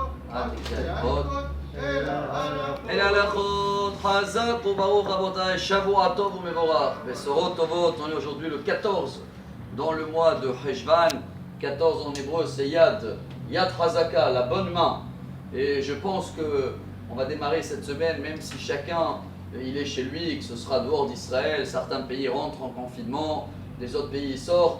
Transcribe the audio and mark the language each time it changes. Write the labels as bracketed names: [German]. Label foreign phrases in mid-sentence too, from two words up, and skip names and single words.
[Hebrew] אל ההלכות, חזק וברוך רבותיי, שבוע טוב ומבורך, בשורות טובות. [French] On est aujourd'hui le 14 dans le mois de Heshvan. 14 en hébreu c'est [Hebrew] יד חזקה, [French] la bonne main. Et je pense que on va démarrer cette semaine, même si chacun il est chez lui, que ce sera dehors d'Israël, certains pays rentrent en confinement, les autres pays sortent.